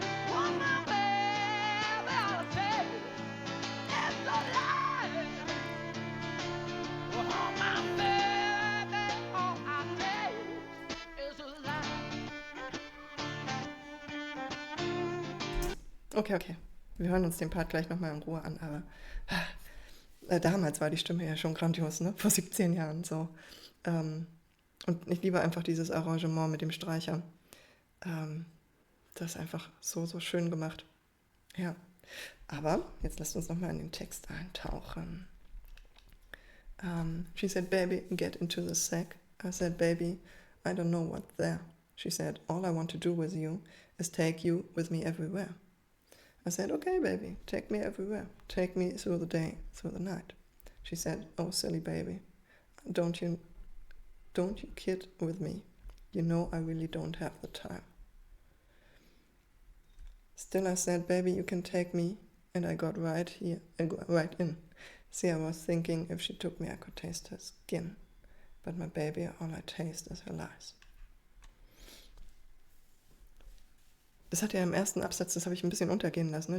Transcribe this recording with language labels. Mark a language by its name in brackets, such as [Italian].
[English] Oh, my baby, I'll take it's a life. Oh, my baby, all I take is a life. Okay. [German] Wir hören uns den Part gleich nochmal in Ruhe an, aber damals war die Stimme ja schon grandios, ne? Vor 17 Jahren so. Und ich liebe einfach dieses Arrangement mit dem Streicher. Das ist einfach so schön gemacht. Ja, aber jetzt lasst uns nochmal in den Text eintauchen. [English] She said, baby, get into the sack. I said, baby, I don't know what's there. She said, all I want to do with you is take you with me everywhere. I said, okay, baby, take me everywhere. Take me through the day, through the night. She said, oh, silly baby, don't you kid with me. You know I really don't have the time. Still I said, baby, you can take me. And I got right in. See, I was thinking if she took me, I could taste her skin. But my baby, all I taste is her lies. [German] Das hat ja im ersten Absatz, das habe ich ein bisschen untergehen lassen, ne?